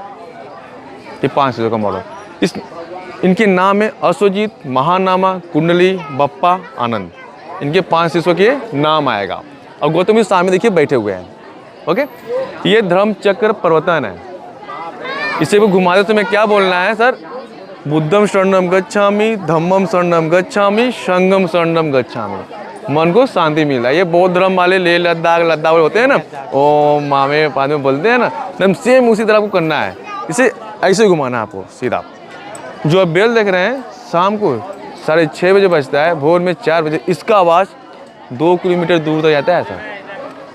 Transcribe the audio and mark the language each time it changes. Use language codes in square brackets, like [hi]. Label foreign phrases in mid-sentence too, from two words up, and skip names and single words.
[hi] ये 5 चीज़ों का मॉडल। इनके नाम है अश्वजीत, महानामा, कुंडली, बप्पा, आनंद। इनके 5 शिष्यों के नाम आएगा। और गौतम जी सामने देखिए बैठे हुए हैं। ओके, ये धर्म चक्र प्रवर्तन है। इसे को घुमाते समय क्या बोलना है सर, [pi] बुद्धम शरणम गच्छामि, धम्मम शरणम गच्छामि, संघम शरणम गच्छामि। [hi] मन को शांति मिलता है। ये बौद्ध धर्म वाले ले लद्दाख होते हैं ना, ओ मामे पाद में बोलते हैं ना, एकदम सेम उसी तरह को करना है। इसे ऐसे घुमाना आपको सीधा। जो आप बेल देख रहे हैं, शाम को 6:30 बजे बजता है, भोर में 4 बजे इसका आवाज़ 2 किलोमीटर दूर तक जाता है सर।